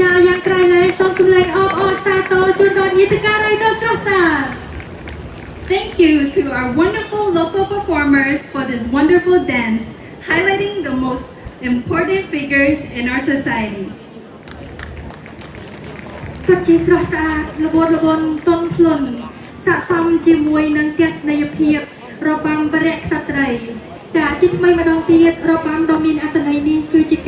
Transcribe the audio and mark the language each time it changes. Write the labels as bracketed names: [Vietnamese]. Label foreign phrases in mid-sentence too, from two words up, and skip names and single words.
[Khmer] យ៉ាងក្រៃលែងសូមសម្លេងអបអរសាទរជូនដល់ញាតិការីដ៏ស្រស់ស្អាត [English] Thank you to our wonderful local performers for this wonderful dance, highlighting the most important figures in our society. [Khmer] ពិតជាស្រស់ស្អាតល្បឿនល្បឿនទន់ភ្លន់ស័ក្តិសមជាមួយនឹងទស្សនីយភាពរបាំវរៈក្សត្រីចាជាថ្មីម្ដងទៀតរបាំដ៏មានអត្ថន័យនេះគឺជា